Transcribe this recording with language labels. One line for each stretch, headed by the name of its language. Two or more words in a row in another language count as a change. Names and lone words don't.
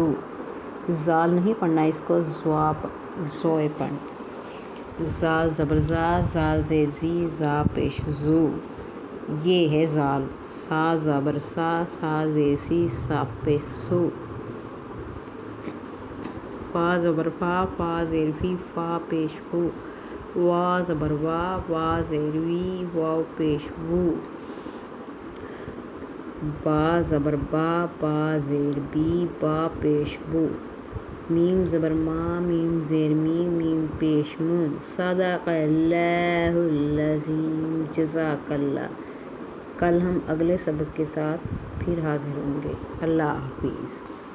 Urdu: زال نہیں پڑھنا اس کو، زوئے پڑھنا۔ زال زبر زا، زال زیر زی، زا پیش زو، یہ ہے زال۔ سا زبر سا، سا زیر سی، سا پیش سو۔ فا زبر فا، فا زیر فی، فا پیش فو۔ وا زبر وا، وا زیر وی، واو پیش وو۔ با زبر با، با زیر بی، با پیش بو۔ میم زبر ما، میم زیر می، میم پیش مو۔
Arabic: صدق اللہ العظیم، جزاک اللہ۔
Urdu: کل ہم اگلے سبق کے ساتھ پھر حاضر ہوں گے۔ اللہ حافظ۔